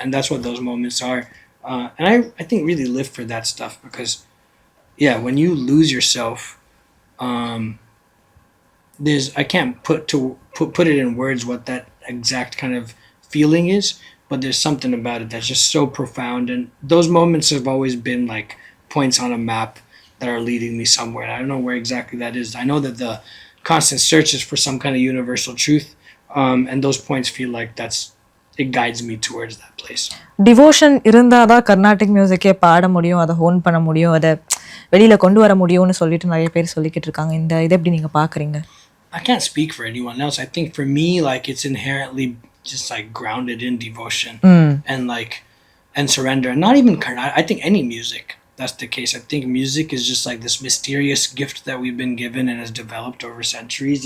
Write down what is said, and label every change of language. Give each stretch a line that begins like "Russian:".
English: And that's what those moments are. And I think really live for that stuff, because yeah, when you lose yourself, I can't put it in words what that exact kind of feeling is, but there's something about it that's just so profound. And those moments have always been like points on a map that are leading me somewhere. And I don't know where exactly that is. I know that the constant search is for some kind of universal truth, and those points feel like it guides me towards that place.
Tamil: Devotion இருந்தால் தான் கர்நாடிக் மியூசிக்கே பாட முடியும், அதை ஹோன் பண்ண முடியும், அதை வெளியில் கொண்டு வர முடியும்னு சொல்லிட்டு நிறைய பேர் சொல்லிக்கிட்டு இருக்காங்க. இதை எப்படி நீங்கள் பார்க்குறீங்க?
English: I can't speak for anyone else. I think for me, like it's inherently just like grounded in devotion and like and surrender. And not even Carnatic. I think any music, that's the case. I think music is just like this mysterious gift that we've been given and has developed over centuries.